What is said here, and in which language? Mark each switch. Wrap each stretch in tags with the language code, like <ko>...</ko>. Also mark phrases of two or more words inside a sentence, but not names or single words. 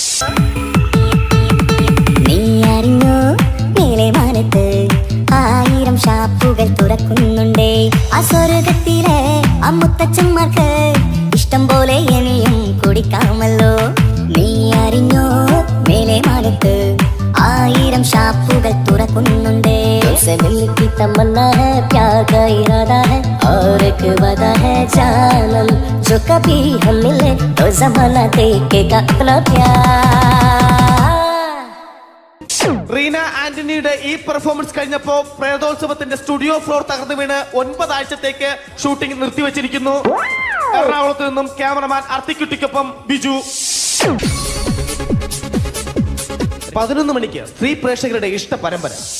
<ml>ആയിരം ഷാപ്പുകൾ തുറക്കുന്നുണ്ടേ അസ്വർഗത്തിലെ അമ്മുത്തച്ഛന്മാർക്ക് ഇഷ്ടം പോലെ ഇനിയും കുടിക്കാമല്ലോ. നീ അറിഞ്ഞോ, മേലെ മാനത്ത് 1000 ഷാപ്പുകൾ തുറക്കുന്നുണ്ടേ.</ml> <hi>मिलती तमन्ना है, प्यार का इरादा है और एक वादा है जानम, जो कभी हम मिले तो जमाना देखेगा अपना प्यार.</hi> <ml>റീന ആന്റണിയുടെ ഈ പെർഫോമൻസ് കഴിഞ്ഞപ്പോ പ്രേതോത്സവത്തിന്റെ</ml> <en>studio floor</en> <ml>തകർന്നു വീണ് 9 ആഴ്ചത്തേക്ക് ഷൂട്ടിംഗ് നിർത്തിവെച്ചിരിക്കുന്നു. എറണാകുളത്ത് നിന്നും ക്യാമറമാൻ അർത്തിക്കുട്ടിക്കൊപ്പം ബിജു. 11 മണിക്ക് സ്ത്രീ പ്രേക്ഷകരുടെ ഇഷ്ട പരമ്പര.</ml>